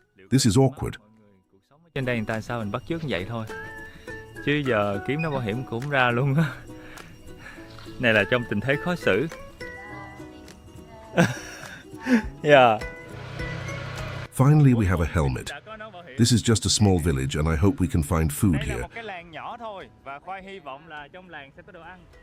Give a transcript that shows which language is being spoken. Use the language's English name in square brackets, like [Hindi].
[English] This is awkward. [Vietnamese] Trên đây người ta sao mình bắt chước như vậy thôi. Chứ giờ kiếm nó bảo hiểm cũng ra luôn á. Này là trong tình thế khó xử. [English] Yeah. Finally, we have a helmet. This is just a small village, and I hope we can find food [Vietnamese] Đây là [English] here. [Vietnamese] một cái làng nhỏ thôi và Khoai hy vọng là trong làng sẽ có đồ ăn.